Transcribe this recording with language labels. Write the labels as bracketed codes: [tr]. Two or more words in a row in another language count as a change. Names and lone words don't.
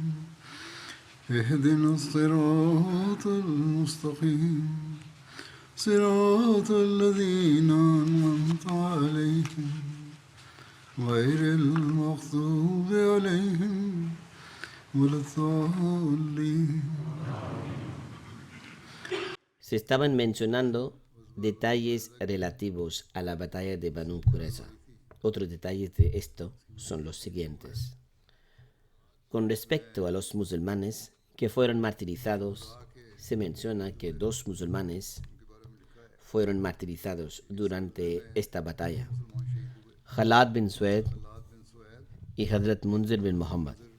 [ar] اهدنا الصراط المستقيم. صراط الذين أنعمت عليهم غير المغضوب عليهم ولا الضالين. [es] Se estaban mencionando detalles relativos a la batalla de Banu Qurayza. Otros detalles de esto son los siguientes. Con respecto a los musulmanes que fueron martirizados, se menciona que 2 musulmanes fueron martirizados durante esta batalla: Khalad bin Sued y Hazrat Munzir bin Muhammad.